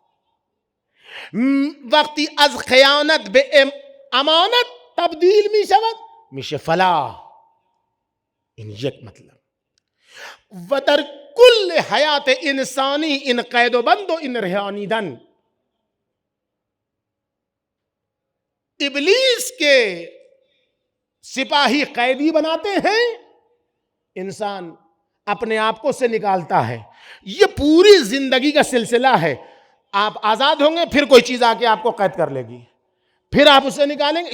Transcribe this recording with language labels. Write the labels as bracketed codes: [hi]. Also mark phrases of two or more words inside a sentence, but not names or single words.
[fa] وقتی از خیانت به امانت تبدیل میشود میشه فلاح. این یک مطلب. و در کل حیات انسانی این قید و بند و این رهانیدن [ur] ابلیس کے سپاہی قیدی بناتے ہیں، انسان اپنے آپ کو سے نکالتا ہے. یہ پوری زندگی کا سلسلہ ہے. آپ آزاد ہوں گے پھر کوئی چیز آ کے آپ کو قید کر لے گی، پھر آپ اسے نکالیں گے.